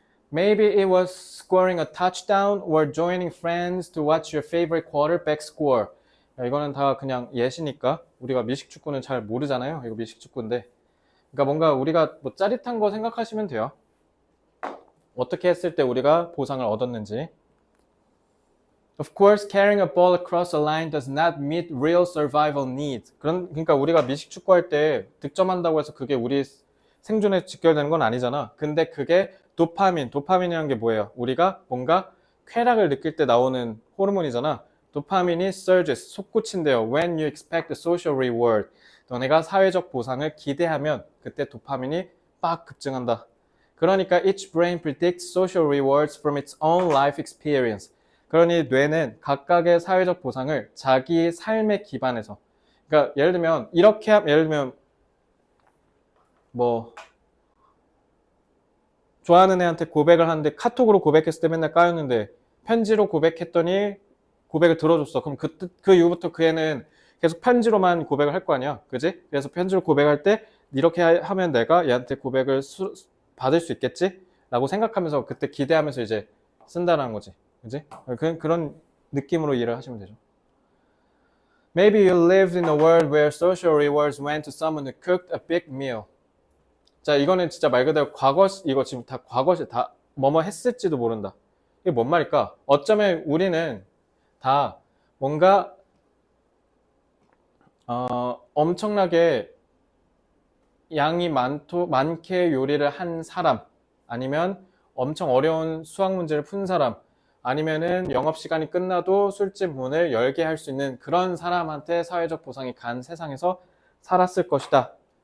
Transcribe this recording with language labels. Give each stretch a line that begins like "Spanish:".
English: Maybe it was scoring a touchdown or joining friends to watch your favorite quarterback score.
Korean: 야, 이거는 다 그냥 예시니까 우리가 미식축구는 잘 모르잖아요. 이거 미식축구인데. 그러니까 뭔가 우리가 뭐 짜릿한 거 생각하시면 돼요. 어떻게 했을 때 우리가 보상을 얻었는지.
English: Of course, carrying a ball across a line does not meet real survival needs.
Korean: 그러니까 우리가 미식축구 할 때 득점한다고 해서 그게 우리 생존에 직결되는 건 아니잖아. 근데 그게 도파민이라는 게 뭐예요? 우리가 뭔가 쾌락을 느낄 때 나오는 호르몬이잖아. 도파민이 surges, 솟구친대요.
English: When you expect a social reward.
Korean: 너네가 사회적 보상을 기대하면 그때 도파민이 빡 급증한다.
English: 그러니까 each brain predicts social rewards from its own life experience.
Korean: 그러니 뇌는 각각의 사회적 보상을 자기 삶에 기반해서. 그러니까 예를 들면 이렇게 예를 들면 뭐 좋아하는 애한테 고백을 하는데 카톡으로 고백했을 때 맨날 까였는데 편지로 고백했더니 고백을 들어줬어. 그럼 그 이후부터 그 애는 계속 편지로만 고백을 할 거 아니야. 그지? 그래서 편지로 고백할 때 이렇게 하면 내가 얘한테 고백을 받을 수 있겠지? 라고 생각하면서 그때 기대하면서 이제 쓴다는 거지. 그지? 그런 느낌으로 이해를 하시면 되죠.
English: Maybe you lived in a world where social rewards went to someone who cooked a big meal.
Korean: 자, 이거는 진짜 말 그대로 이거 지금 다 과거시, 다 뭐뭐 했을지도 모른다. 이게 뭔 말일까? 어쩌면 우리는 다 뭔가, 엄청나게 양이 많게 요리를 한 사람, 아니면 엄청 어려운 수학 문제를 푼 사람, 아니면은 영업시간이 끝나도 술집 문을 열게 할 수 있는 그런 사람한테 사회적 보상이 간 세상에서 살았을 것이다.